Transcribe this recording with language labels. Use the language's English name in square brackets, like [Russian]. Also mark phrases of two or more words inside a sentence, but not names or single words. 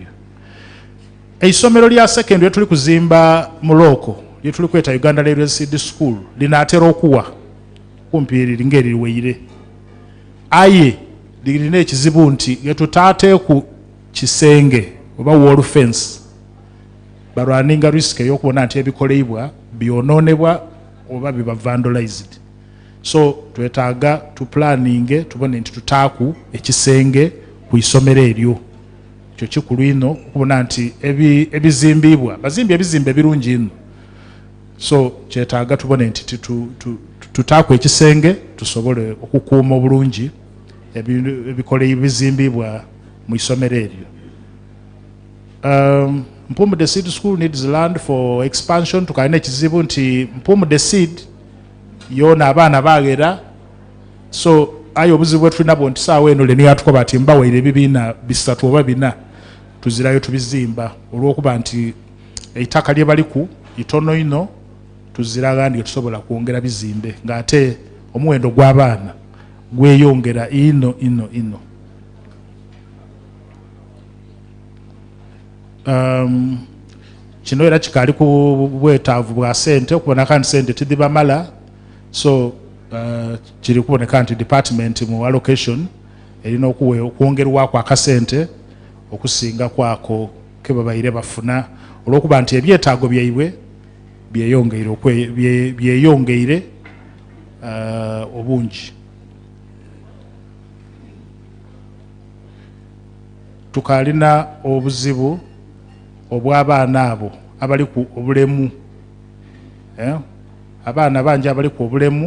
[Soga] Eisomero lya secondary tuli kuzimba mu Looko lye tuli kweta Uganda Literacy School linaatera okuwa kumpi liringa eririweire. Aye lirina ekizibu nti getutaateeku kisenge oba [English] wall fence [Soga] balwaninga risk ey'okubona nti ebikoleibwa byonoonebwa oba biba vandalized. So twetaaga tuplaninge tubone nti tutaaku ekisenge ku isomero eryo. Ekyo kikulu ino okubona nti ebizimbibwa bazimbi ebizimbe birungi ino. So kyetaaga tubone nti tutaaku ekisenge tusobole okukuuma obulungi ebizimbibwa mu isomero eryo. [English] Mpumu the Seed School needs land for expansion. [Soga] Tukalina ekizibu nti Mpumu the Seed yona abaana bagera. So ayo obuzibu bwetulina bwo nti saawa eno leni yatukoba ati mbawaire ebibiina bisatu oba bina tuzirayo tubizimba olw'okuba nti eitaka lye baliku itono ino tuziraga ndi tusobola kwongera bizimbe ng'ate omuwendo gw'abaana gweyongera ino. Kino era kikaali ku bwetaavu bwa sente okubona kandi sente tidibamala. So kiri kuboneka nti department mu allocation erina okwongerwako akasente okusinga kwako ke babaire bafuna olw'okuba nti ebyetaago byaibwe byeyongeire obungi. Tukalina obuzibu obw'abaana abo abali ku obulemu, abaana bangi abali ku obulemu.